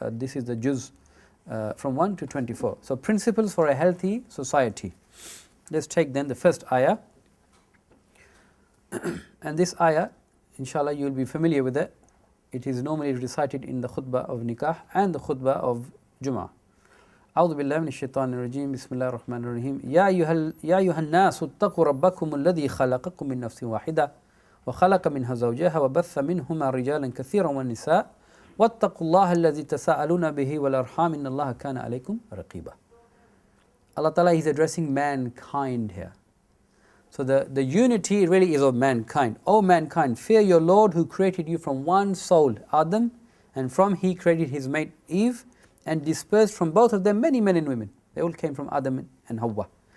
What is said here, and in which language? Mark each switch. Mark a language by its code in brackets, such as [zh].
[en] This is the Juzz from 1 to 24. So principles for a healthy society. Let's take then the first ayah. And this ayah, inshallah, you will be familiar with it. It is normally recited in the khutbah of nikah and the khutbah of Jum'ah. [ar] أعوذ بالله من الشيطان الرجيم بسم الله الرحمن الرحيم يا أيها الناس اتقوا ربكم الذي خلقكم من نفس واحدة وخلق منها زوجها وبث منهما رجالا كثيرا والنساء واتقوا الله الذي تساءلون به والأرحام إن الله كان عليكم رقيبا. [en] Allah Ta'ala is addressing mankind here. So the unity really is of mankind. O mankind, fear your Lord who created you from one soul, Adam, and from he created his mate Eve, and dispersed from both of them many men and women. They all came from Adam and Hawa.